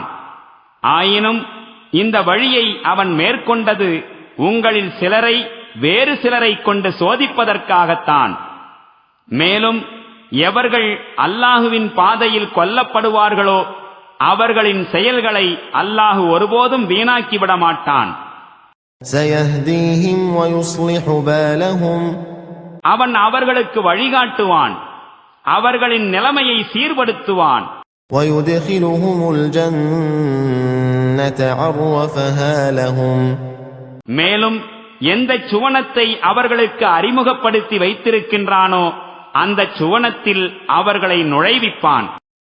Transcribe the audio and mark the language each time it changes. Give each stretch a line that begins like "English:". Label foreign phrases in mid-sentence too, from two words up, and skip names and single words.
Tamil: ஆயினும் இந்த வழியை அவன் மேற்கொண்டது உங்களில் சிலரை வேறு சிலரை கொண்டு சோதிப்பதற்காகத்தான். மேலும் எவர்கள் அல்லாஹுவின் பாதையில் கொல்லப்படுவார்களோ அவர்களின் செயல்களை அல்லாஹ் ஒருபோதும் வீணாக்கிவிட மாட்டான்.
Arabic: سيهديهم ويصلح بالهم.
Tamil: அவன் அவர்களுக்கு வழிகாட்டுவான், அவர்களின் நிலைமையை சீர்படுத்துவான்.
Arabic: ويدخلهم الجنة عرفها لهم.
Tamil: மேலும் எந்த சுவனத்தை அவர்களுக்கு அறிமுகப்படுத்தி வைத்திருக்கின்றானோ அந்த சுவனத்தில் அவர்களை நுழைவிப்பான்.